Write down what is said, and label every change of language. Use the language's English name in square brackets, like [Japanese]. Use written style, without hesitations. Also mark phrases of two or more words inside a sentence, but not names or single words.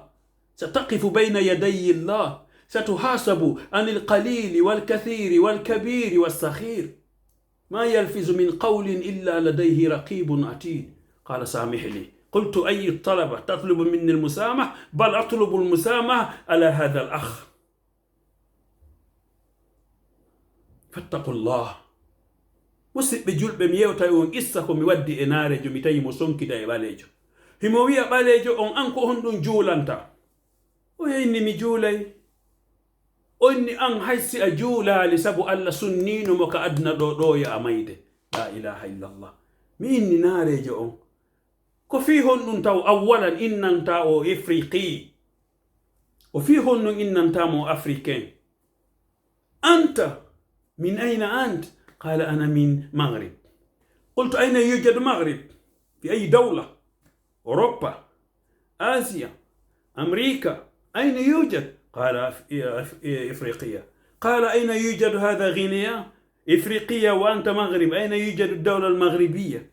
[Arabic] ستقف بين يدي الله، ستحاسب عن القليل والكثير والكبير والصغير. ما يلفظ من قول إلا لديه رقيب عتيد. قال: سامح لي. قلت: أي الطلبة تطلب مني المسامح؟ بل أطلب المسامح على هذا الأخ. فاتقوا الله. [Fula] musidɓe julɓe mi yewta on issa ko mi waddi e naarejo mi tawi mo sonkida e ɓaleejo. himo wiya ɓaleejo on: an ko honɗum juulanta? o yeyni: mi juulay. onni an haysi a juulaali sabu Allah sunnino mo ka adna ɗo ya mayde. [Arabic] لا إله إلا الله. [Fula] mi inni naarejo on ko fi honɗum taw awwalan innanta o ifriqi, o fi honɗum innantamo africain. [Arabic] أنت من أين أنت؟ قال: أنا من مغرب. قلت: أين يوجد مغرب؟ في أي دولة؟ أوروبا؟ آسيا؟ أمريكا؟ أين يوجد؟ قال: إفريقيا. قال: أين يوجد هذا غينيا؟ إفريقيا وأنت مغرب، أين يوجد الدولة المغربية؟